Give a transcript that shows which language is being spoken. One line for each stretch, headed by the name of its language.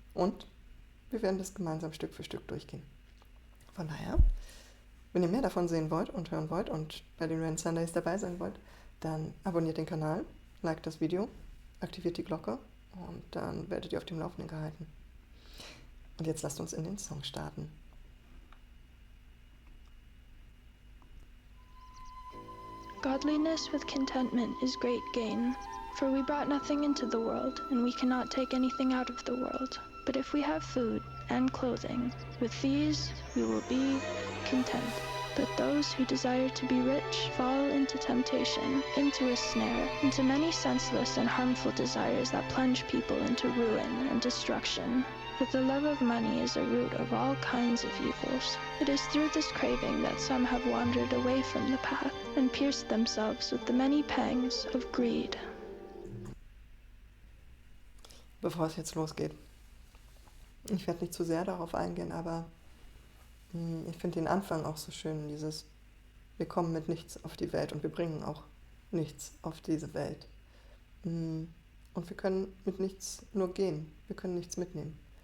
German: Und wir werden das gemeinsam Stück für Stück durchgehen. Von daher, wenn ihr mehr davon sehen wollt und hören wollt und bei den Rain Sundays dabei sein wollt, dann abonniert den Kanal, liked das Video, aktiviert die Glocke und dann werdet ihr auf dem Laufenden gehalten. Und jetzt lasst uns in den Song starten.
English: Godliness with contentment is great gain, for we brought nothing into the world, and we cannot take anything out of the world. But if we have food and clothing, with these we will be content. But those who desire to be rich fall into temptation, into a snare, into many senseless and harmful desires that plunge people into ruin and destruction. For the love of money is a root of all kinds of evils. It is through this craving that some have wandered away from the path and pierced themselves with the many pangs of greed.
German: Bevor es jetzt losgeht, ich werde nicht zu sehr darauf eingehen, aber ich finde den Anfang auch so schön, dieses, wir kommen mit nichts auf die Welt und wir bringen auch nichts auf diese Welt. Und wir können mit nichts nur gehen, wir können nichts mitnehmen.